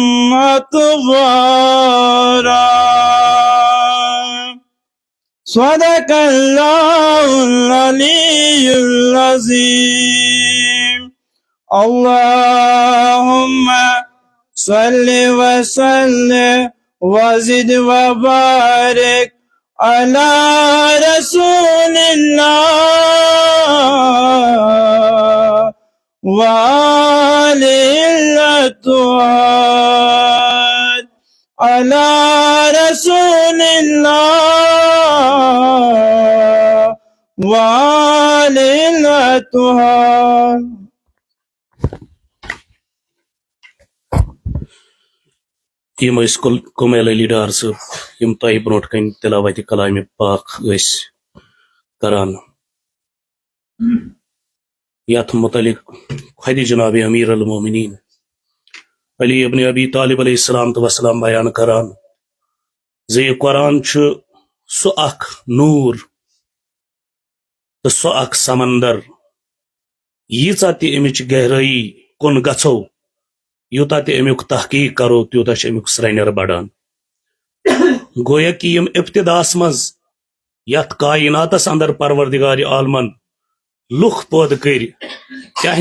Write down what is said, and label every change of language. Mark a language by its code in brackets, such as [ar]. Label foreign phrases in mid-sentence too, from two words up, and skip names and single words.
[ar] أطوارا صدق الله العلي العظيم اللهم صل وسلم وزد وبارك على رسول الله وآله الأطهار على رسول الله وآله الأطهار. [ks] یم کمیل علی ڈار صٲب یم تۄہہِ برونٛٹھ کَنۍ تلاوتِ کلامِ پاک ٲسۍ کران یتھ متعلق خۄدِ جناب امیر المومنین علی ابن ابی طالب [ar] علیہ السلام [ks] وسلام بیان کران زِ یہِ قرآن چھُ سُہ اکھ نوٗر تہٕ سُہ اکھ سمندر ییٖژاہ تہِ امِچ گہرٲیی کُن گژھو یوٗتاہ تہِ امیُک تحقیق کرو تیوٗتاہ چھُ امیُک سرٛنٮ۪ر بڑان گویا کہ یم ابتداس منٛز یتھ کائناتس اندر پروردگار عالمن لُکھ پٲدٕ کٔرۍ تہنٛدِ